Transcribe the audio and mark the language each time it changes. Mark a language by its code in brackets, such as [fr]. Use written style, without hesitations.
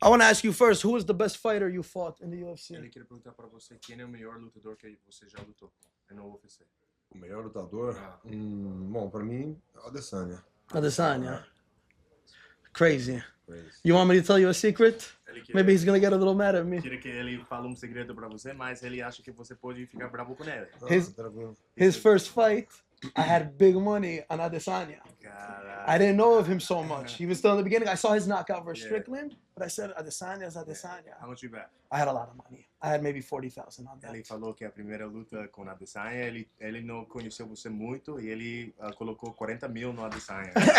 [en] I want to ask you first, who is the best fighter you fought in the UFC? [pt] Ele queria perguntar para você quem é o melhor lutador que você já lutou no UFC. O melhor lutador? Bom, pra mim, Adesanya. [en] Adesanya. Crazy. You want me to tell you a secret? Maybe he's gonna get a little mad at me. Queria que ele fale segredo para você, mas ele acha que você pode ficar bravo com ele. His first fight, I had big money on Adesanya. I didn't know of him so much. He was still in the beginning. I saw his knockout versus Strickland, but I said Adesanya is Adesanya. How much you bet? I had a lot of money. I had maybe 40,000 on that. [pt] Ele falou que a primeira luta com a Adesanya, ele não conheceu você muito e ele colocou 40 mil no Adesanya.